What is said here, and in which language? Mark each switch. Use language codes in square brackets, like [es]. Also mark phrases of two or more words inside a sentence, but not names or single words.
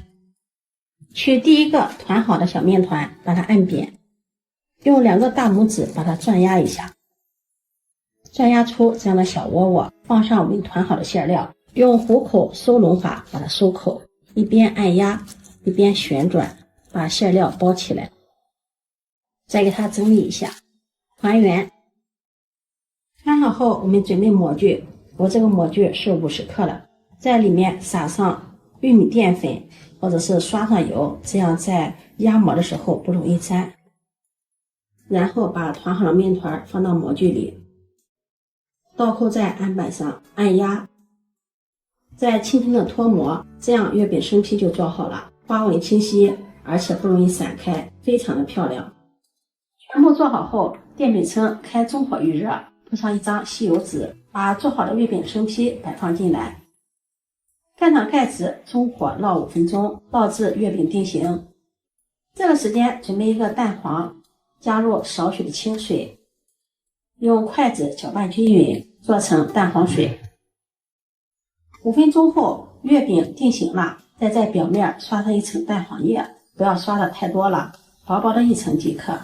[zh] 取第一個團好的小麵團，把它按扁，用2個大拇指把它轉壓一下，轉壓出這樣的小窩窩，放上我們團好的餡料，用虎口收攏法把它收口，一邊按壓一邊旋轉，把餡料包起來。再給它整理一下，還原。看好後我們準備模具，我這個模具是50克的，在裡面撒上玉米澱粉或者是刷上油，這樣在壓模的時候不容易粘。然後把团好的面团放到模具裡，倒扣在案板上按壓，再轻轻的脱模，這樣月餅生坯就做好了，花紋清晰，而且不容易散開，非常的漂亮。全部做好後，電餅铛開中火預熱，鋪上一張吸油紙，把做好的月餅生坯擺放進來，蓋上蓋子，中火烙5分鐘，烙至月餅定型。這個時間準備一個蛋黃，加入少許的清水，用筷子攪拌均匀，做成蛋黃水。5分鐘後，月餅定型了，再在表面刷上一層蛋黃液，不要刷的太多了，薄薄的一層即可。